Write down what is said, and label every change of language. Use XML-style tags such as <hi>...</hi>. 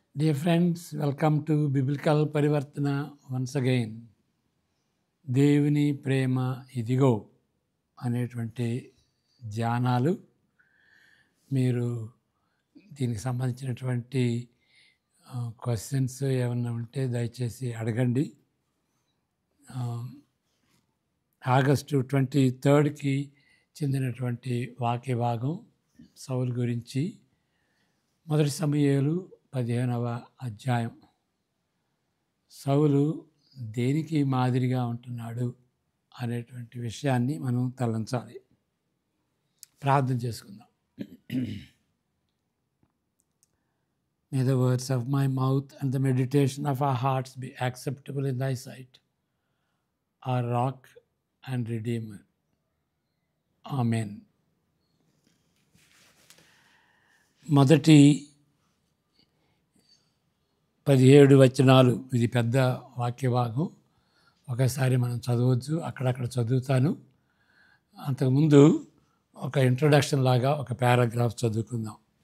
<en>Dear friends, welcome to Biblical Parivartana once again.</en> <te>దేవుని ప్రేమ ఇదిగో అనేటువంటి ధ్యానాలు మీరు దీనికి సంబంధించినటువంటి క్వశ్చన్స్ ఏమన్నా ఉంటే దయచేసి అడగండి. ఆగస్టు 23కి చెందినటువంటి వాక్య భాగం సౌలు గురించి. మొదటి సమూయేలు 15వ అధ్యాయం. సౌలు దేనికి మాదిరిగా ఉంటున్నాడు అనేటువంటి విషయాన్ని మనం తలంచాలి. ప్రార్థన చేసుకుందాం.</te> <en>May the words of my mouth and the meditation of our hearts be acceptable in thy sight, our rock and redeemer. Amen.</en> <te>మొదటి 17 వచనాలు, ఇది పెద్ద వాక్యభాగం, ఒకసారి మనం చదవచ్చు. అక్కడక్కడ చదువుతాను. అంతకుముందు ఒక ఇంట్రొడక్షన్ లాగా ఒక పారాగ్రాఫ్ చదువుకుందాం.</te>